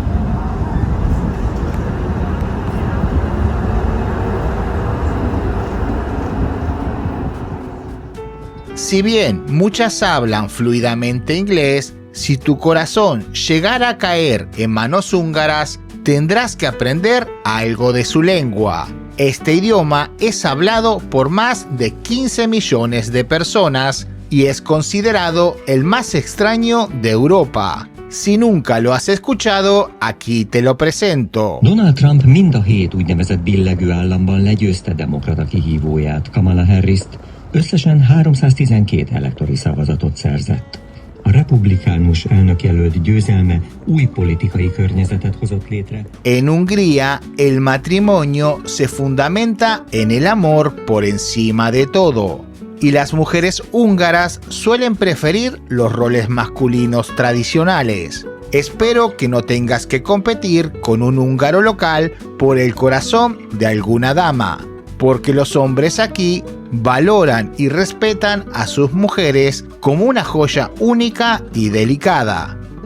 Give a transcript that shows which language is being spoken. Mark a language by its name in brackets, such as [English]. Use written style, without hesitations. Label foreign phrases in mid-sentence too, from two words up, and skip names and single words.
[Spanish] Si bien muchas hablan fluidamente inglés, si tu corazón llegara a caer en manos húngaras, tendrás que aprender algo de su lengua. Este idioma es hablado por más de 15 millones de personas y es considerado el más extraño de Europa. Si nunca lo has escuchado, aquí te lo presento. [Hungarian] Donald Trump mind a 7 úgynevezett billegő államban legyőzte demokrata kihívóját, Kamala Harrist, összesen 312 elektori szavazatot szerzett. A republikánus elnökjelölt győzelme új politikai környezetet hozott létre. [Spanish] En Hungría, el matrimonio se fundamenta en el amor por encima de todo, y las mujeres húngaras suelen preferir los roles masculinos tradicionales. Espero que no tengas que competir con un húngaro local por el corazón de alguna dama, porque los hombres aquí valoran y respetan a sus mujeres como una joya única y delicada.